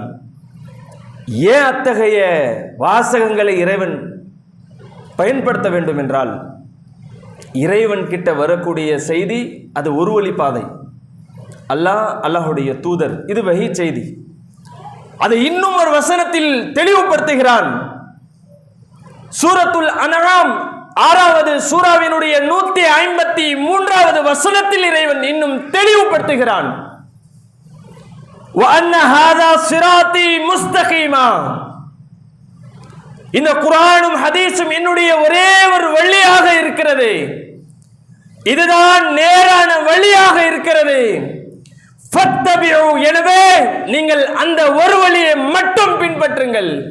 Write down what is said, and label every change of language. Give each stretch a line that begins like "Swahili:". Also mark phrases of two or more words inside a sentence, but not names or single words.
Tamil: ஏன் அத்தகைய வாசகங்களை இறைவன் பயன்படுத்த வேண்டும் என்றால், இறைவன் கிட்ட வரக்கூடிய செய்தி அது ஒரு வழி பாதை, அல்லாஹ் அல்லாஹுடைய தூதர், இது வஹி செய்தி. அதை இன்னும் ஒரு வசனத்தில் தெளிவுபடுத்துகிறான். சூரத்துல் அன்ஆம் 6வது சூராவினுடைய 153வது வசனத்தில் இறைவன் இன்னும் தெளிவுபடுத்துகிறான்,
Arabic: وَأَنَّ هَذَا صِرَاطِي مُسْتَقِيمًا,
Tamil: இந்த குர்ஆனும் ஹதீஸும் என்னுடைய ஒரே ஒரு வழியாக இருக்கிறது, இதுதான் நேரான வழியாக இருக்கிறது. ஃபத்தபிஉ, எனவே நீங்கள் அந்த ஒரு வழியை மட்டும் பின்பற்றுங்கள்.